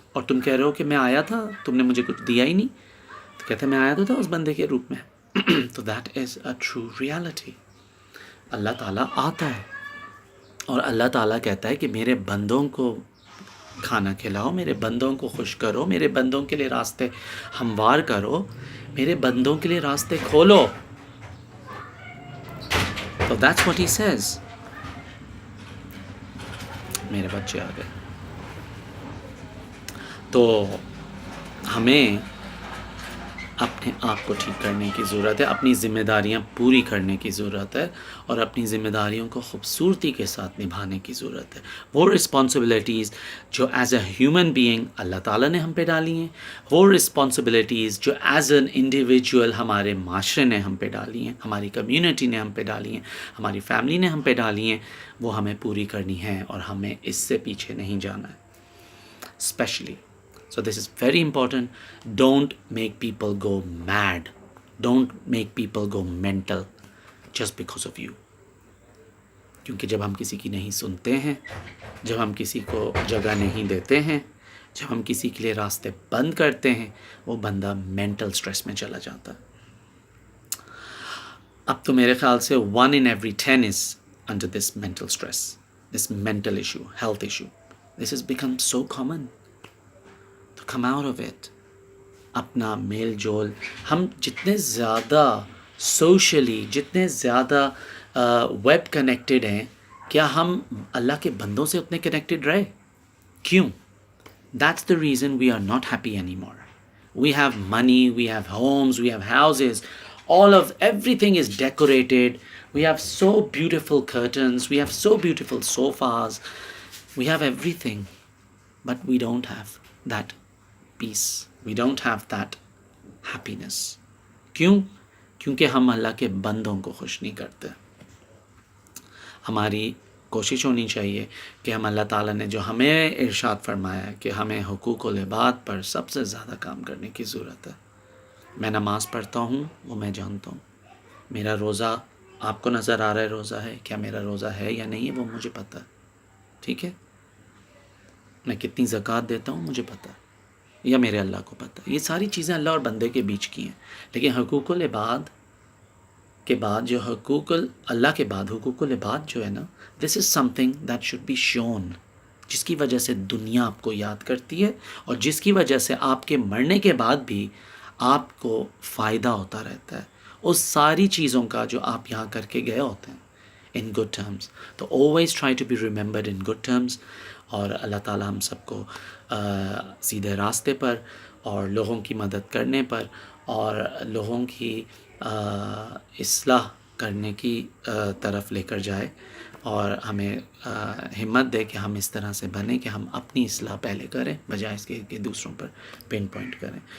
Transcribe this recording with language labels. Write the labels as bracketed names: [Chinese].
[Urdu] اور تم کہہ رہے ہو کہ میں آیا تھا، تم نے مجھے کچھ دیا ہی نہیں. تو کہتے میں آیا تو تھا اس بندے کے روپ میں. [English] تو that is a true reality. [Urdu] اللہ تعالیٰ آتا ہے اور اللہ تعالیٰ کہتا ہے کہ میرے بندوں کو کھانا کھلاؤ، میرے بندوں کو خوش کرو، میرے بندوں کے لیے راستے ہموار کرو، میرے بندوں کے لیے راستے کھولو. [English] تو that's what he says. [Urdu] میرے بچے آ گئے. تو ہمیں اپنے آپ کو ٹھیک کرنے کی ضرورت ہے، اپنی ذمہ داریاں پوری کرنے کی ضرورت ہے، اور اپنی ذمہ داریوں کو خوبصورتی کے ساتھ نبھانے کی ضرورت ہے. وہ رسپانسبلٹیز جو [English] as a human being [Urdu] اللہ تعالیٰ نے ہم پہ ڈالی ہیں، وہ رسپانسبلٹیز جو [English] as an individual [Urdu] ہمارے معاشرے نے ہم پہ ڈالی ہیں، ہماری کمیونٹی نے ہم پہ ڈالی ہیں، ہماری فیملی نے ہم پہ ڈالی ہیں، وہ ہمیں پوری کرنی ہیں، اور ہمیں اس سے پیچھے نہیں جانا ہے. [English] Specially so this is very important. Don't make people go mad. Don't make people go mental just because of you. [Urdu] کیونکہ جب ہم کسی کی نہیں سنتے ہیں، جب ہم کسی کو جگہ نہیں دیتے ہیں، جب ہم کسی کے لیے راستے بند کرتے ہیں، وہ بندہ مینٹل سٹریس میں چلا جاتا ہے. اب تو میرے خیال سے [English] 1 in every 10 is under this mental stress, this mental issue, health issue. This has become so common. come out of it. [Urdu] اپنا میل جول، ہم جتنے زیادہ سوشلی، جتنے زیادہ ویب کنیکٹڈ ہیں، کیا ہم اللہ کے بندوں سے اتنے کنیکٹڈ رہے؟ کیوں؟ [English] That's the reason we are not happy anymore. We have money, we have homes, we have houses, everything is decorated. We have so beautiful curtains, we have so beautiful sofas, we have everything, but we don't have that peace. We don't have that happiness. [Urdu] کیوں؟ کیونکہ ہم اللہ کے بندوں کو خوش نہیں کرتے. ہماری کوشش ہونی چاہیے کہ ہم اللہ تعالیٰ نے جو ہمیں ارشاد فرمایا ہے کہ ہمیں حقوق و لباد پر سب سے زیادہ کام کرنے کی ضرورت ہے. میں نماز پڑھتا ہوں، وہ میں جانتا ہوں. میرا روزہ آپ کو نظر آ رہا ہے روزہ ہے، کیا میرا روزہ ہے یا نہیں ہے وہ مجھے پتہ ہے. ٹھیک ہے؟ میں کتنی زکوٰۃ دیتا ہوں مجھے پتہ ہے. یا میرے اللہ کو پتہ ہے. یہ ساری چیزیں اللہ اور بندے کے بیچ کی ہیں. لیکن حقوق العباد کے بعد جو اللہ کے بعد حقوق العباد جو ہے نا، [English] this is something that should be shown, [Urdu] جس کی وجہ سے دنیا آپ کو یاد کرتی ہے اور جس کی وجہ سے آپ کے مرنے کے بعد بھی آپ کو فائدہ ہوتا رہتا ہے اس ساری چیزوں کا جو آپ یہاں کر کے گئے ہوتے ہیں [English] In good terms. تو always try to be remembered in good terms. [Urdu] اور اللہ تعالیٰ ہم سب کو سیدھے راستے پر اور لوگوں کی مدد کرنے پر اور لوگوں کی اصلاح کرنے کی طرف لے کر جائے، اور ہمیں ہمت دے کہ ہم اس طرح سے بنیں کہ ہم اپنی اصلاح پہلے کریں بجائے اس کے کہ دوسروں پر پن پوائنٹ کریں.